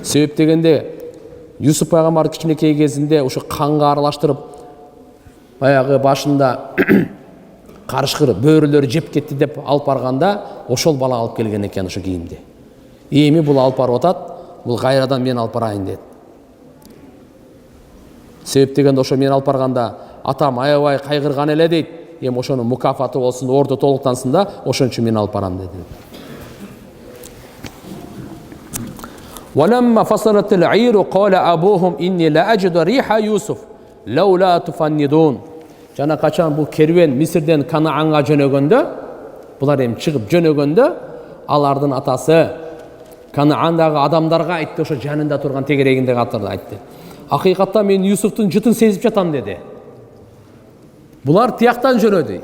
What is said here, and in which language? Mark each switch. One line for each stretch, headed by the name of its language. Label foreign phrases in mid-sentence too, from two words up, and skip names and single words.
Kyrgyz: Себеп дегенде Юсуф пайгамбар кичинекей кезинде ушу канга аралаштырып, баягы башында карышкыр бөөрөлөр жеп кетти деп алып барганда, ошол бала алып келген экен ушу кийимди. Эми бул алып барып атат, бул кайрадан мен алып барайын деді. Себеп дегенде ошо мен алып барганда атам аябай кайгырган эле дейт. Эми ошонун мукафаты болсун, орду толуктансын да, ошон үчүн мен алып барам деди.
Arabic: وَلَمَّا فَصَلَتِ الْعِيرُ قَالَ أَبُوهُمْ إِنِّي لَأَجِدُ رِيحَ يُوسُفَ لَوْلَا تُفَنِّدُونَ.
Kyrgyz: Жана качан бул керуен Мисирден Канаанга жөнөгөндө, булар эми чыгып жөнөгөндө, алардын атасы Канаандагы адамдарга айтты, ошо жанында турган тегерегиндеги атырды айтты. Акыйкатта мен Юсуфтун жытын сезип жатам деди. Булар тияктан жөнөдү.